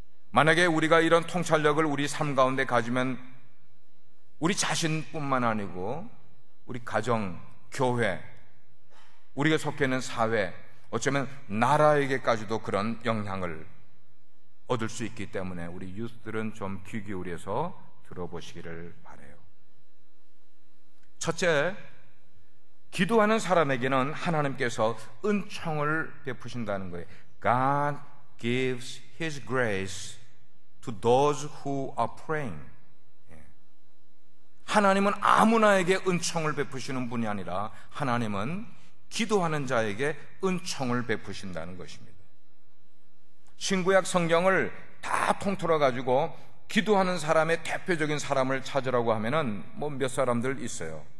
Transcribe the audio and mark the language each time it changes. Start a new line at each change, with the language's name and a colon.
Korean: 만약에 우리가 이런 통찰력을 우리 삶 가운데 가지면 우리 자신뿐만 아니고 우리 가정, 교회, 우리가 속해 있는 사회, 어쩌면 나라에게까지도 그런 영향을 얻을 수 있기 때문에 우리 유스들은 좀 귀 기울여서 들어보시기를 바라요. 첫째, 기도하는 사람에게는 하나님께서 은총을 베푸신다는 거예요.
English: God gives His grace to those who are praying.
Korean: 하나님은 아무나에게 은총을 베푸시는 분이 아니라 하나님은 기도하는 자에게 은총을 베푸신다는 것입니다. 신구약 성경을 다 통틀어 가지고 기도하는 사람의 대표적인 사람을 찾으라고 하면은 뭐 몇 사람들 있어요.